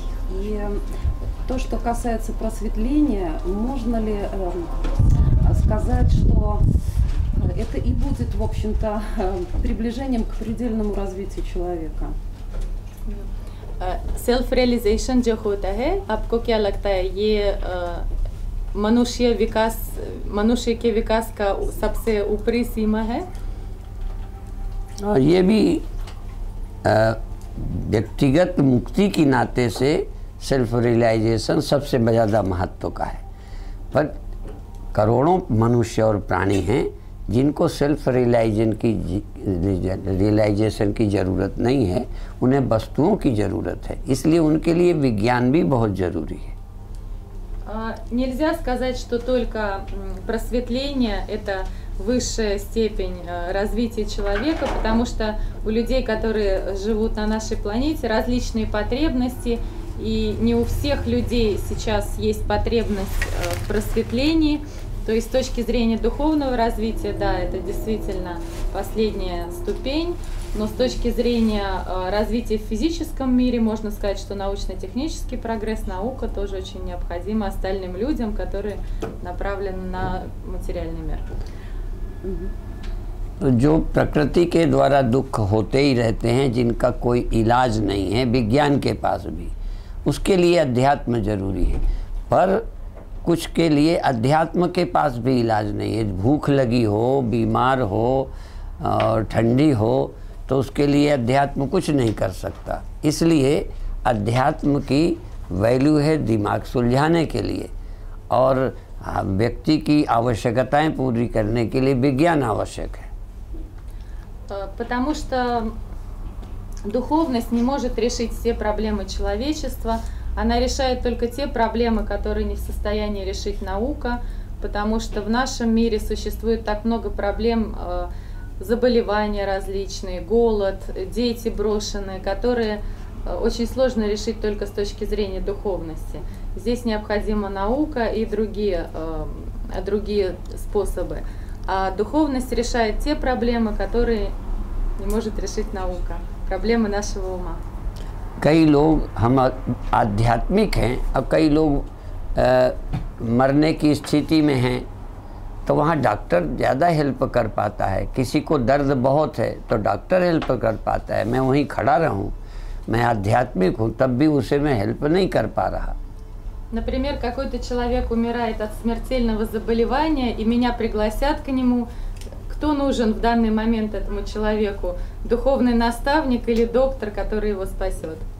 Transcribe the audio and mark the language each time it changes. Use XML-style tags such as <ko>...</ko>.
<ru>И то, что касается просветления, можно ли сказать, что это и будет, в общем-то, приближением к предельному развитию человека?</ru> <en>self realisation</en> <hi>जो होता है, आपको क्या लगता है ये मनुष्य के विकास का सबसे ऊपरी सीमा है? ये भी व्यक्तिगत मुक्ति की नाते से</hi> <en>self realisation</en> <hi>सबसे ज़्यादा महत्व का है, पर करोड़ों मनुष्य और प्राणी हैं जिनको सेल्फ रियलाइजेशन की ज़रूरत नहीं है, उन्हें वस्तुओं की ज़रूरत है, इसलिए उनके लिए विज्ञान भी बहुत ज़रूरी है।</hi> <ru>Нельзя сказать, что только просветление – это высшая степень развития человека, потому что у людей, которые живут на нашей планете, различные потребности, и не у всех людей сейчас есть потребность в просветлении. То есть с точки зрения духовного развития, да, это действительно последняя ступень, Но с точки зрения развития в физическом мире можно сказать, что научно-технический прогресс, наука тоже очень необходима остальным людям, которые направлены на материальный мир.</ru> <hi>जो प्रकृति के द्वारा दुख होते ही रहते हैं, जिनका कोई इलाज नहीं है विज्ञान के पास भी, उसके लिए अध्यात्म जरूरी है। पर कुछ के लिए अध्यात्म के पास भी इलाज नहीं है। भूख लगी हो, बीमार हो और ठंडी हो तो उसके लिए अध्यात्म कुछ नहीं कर सकता। इसलिए अध्यात्म की वैल्यू है दिमाग सुलझाने के लिए, और व्यक्ति की आवश्यकताएं पूरी करने के लिए विज्ञान आवश्यक है।</hi> <ru>Потому что духовность не может решить все проблемы человечества, она решает только те проблемы, которые не в состоянии решить наука, потому что в нашем мире существует так много проблем, заболевания различные, голод, дети брошенные, которые очень сложно решить только с точки зрения духовности. Здесь необходима наука и другие способы. А духовность решает те проблемы, которые не может решить наука, проблемы нашего ума.</ru> <hi>कई लोग हम आध्यात्मिक हैं और कई लोग मरने की स्थिति में हैं, तो वहाँ डॉक्टर ज़्यादा हेल्प कर पाता है। किसी को दर्द बहुत है तो डॉक्टर हेल्प कर पाता है। मैं वहीं खड़ा रहूँ, मैं आध्यात्मिक हूँ, तब भी उसे मैं हेल्प नहीं कर पा रहा।</hi> <ru>Например, какой-то человек умирает от смертельного заболевания, и меня пригласят к нему. Кто нужен в данный момент этому человеку? Духовный наставник или доктор, который его спасет?</ru>